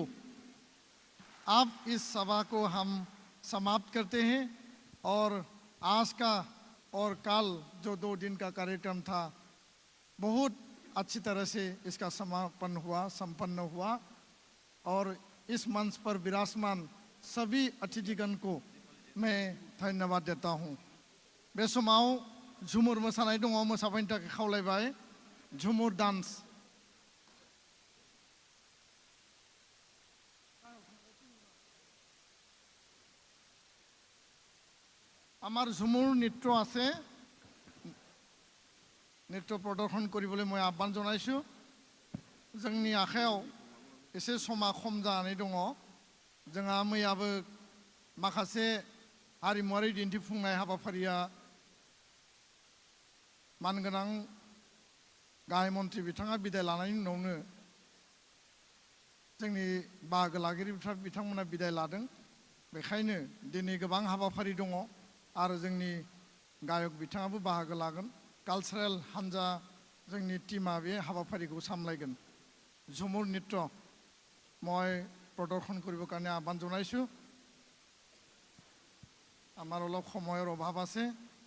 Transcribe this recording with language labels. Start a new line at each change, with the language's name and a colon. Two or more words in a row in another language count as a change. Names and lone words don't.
Hindi: अब इस सभा को हम समाप्त करते हैं और आज का और कल जो 2 दिन का कार्यक्रम था बहुत अच्छी तरह से इसका संपन्न हुआ और इस मंच पर विराजमान सभी अतिथिगण को मैं धन्यवाद देता हूँ।
Bodo: बे समाव झुमुर मोसानाय दङ, मोसाफैनो थाखाय खावलायबाय झुमुर डान्स।
Assamese: আমার ঝুমুৰ নৃত্য আছে, নৃত্য প্ৰদৰ্শন কৰিবলৈ মই আহ্বান জনাইছোঁ।
Bodo: जोंनि आखायाव एसे समा खम जानानै दङ। जोंहा मैयाबो माखासे हारिमुवारि दिन्थिफुंनाय हाबाफारिया मानगोनां गाहाय मन्थ्रि बिथाङा बिदाय लानायनि उनावनो जोंनि बाहागो लागिरिफ्रा बिथांमोना बिदाय लादों। बेखायनो दिनै गोबां हाबाफारि दङ आरो जोंनि गायक बिथाङाबो बाहागो लागोन। कालचारेल हान्जा जोंनि टीमा बे हाबाफारिखौ सामलायगोन।
Assamese: झुमुर नृत्য মই প্ৰদৰ্শন কৰিবৰ কাৰণে আহ্বান জনাইছোঁ। আমাৰ অলপ সময়ৰ অভাৱ আছে।